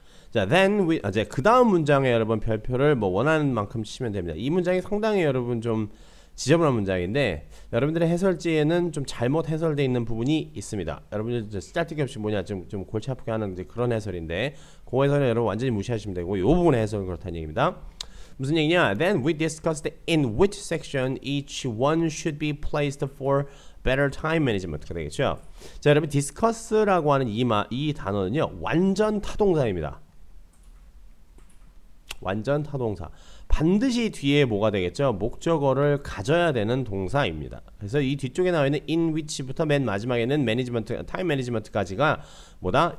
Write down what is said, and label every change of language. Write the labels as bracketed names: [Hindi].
[Korean] 자, then 이제 그 다음 문장에 여러분 별표를 뭐 원하는 만큼 치면 됩니다. 이 문장이 상당히 여러분 좀 지저분한 문장인데 여러분들의 해설지에는 좀 잘못 해설되어 있는 부분이 있습니다. 여러분들 쓰잘데기 없이 뭐냐 좀 골치 아프게 하는 그런 해설인데 그 해설은 여러분 완전히 무시하시면 되고 이 부분의 해설은 그렇다는 얘기입니다. 무슨 얘기냐? [English] Then we discussed in which section each one should be placed for better time management가 되겠죠. [Korean] 자, 여러분 discuss라고 하는 이 단어는요 완전 타동사입니다. 완전 타동사. 반드시 뒤에 뭐가 되겠죠? 목적어를 가져야 되는 동사입니다. 그래서 이 뒤쪽에 나와 있는 in which부터 맨 마지막에는 매니지먼트, 타임 매니지먼트까지가 뭐다?